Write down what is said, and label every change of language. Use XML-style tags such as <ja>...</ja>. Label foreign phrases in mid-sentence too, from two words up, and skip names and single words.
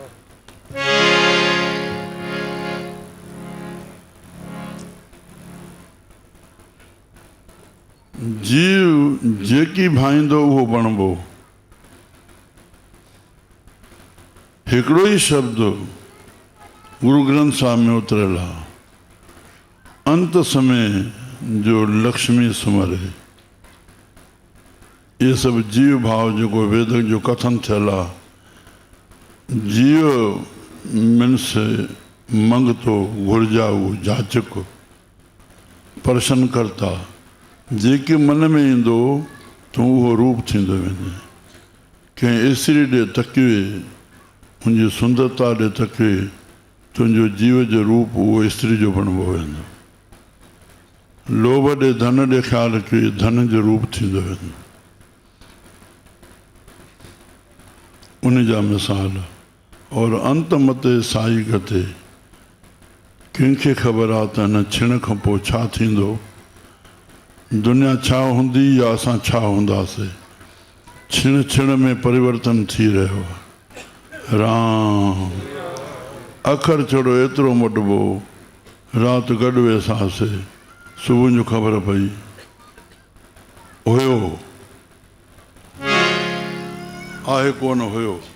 <sd>जीव जेकी भाईंदो उहो बणिबो। हिकिड़ो ई शब्द गुरु ग्रंथ साहिब में उतरियल आहे,</sd> <pa>अंत समय जो लक्ष्मी सुमरे।</pa> <sd>ये सभु जीव भाव जेको वेद जो कथन थियल आहे, जीव मीन्स मंगतो, घुर्जाऊ, जाचक, प्रशन करता। जेके मन में ईंदो तूं उहो रूप थींदो वेंदे। कंहिं स्त्री ॾे तकिए, हुनजी सुंदरता ॾे तकिए, तुंहिंजो जीव जो रूप उहो स्त्री जो बणिबो वेंदो। लोभ ॾे, धन ॾे ख़्यालु कयो, धन जो रूप थींदो वेंदो। उन जा मिसाल और</sd> <pa>अंत मते साई गते।</pa> <sd>कंहिंखे ख़बर आहे त हिन छिण खां पोइ छा थींदो, दुनिया छा हूंदी या असां छा हूंदासीं। छिण छिण में परिवर्तन थी रहियो आहे। राम अखर छड़ो एतिरो मोटबो, राति गॾु वेसासीं, सुबुह जो ख़बर पई हुयो आहे कोन हुयो।</sd>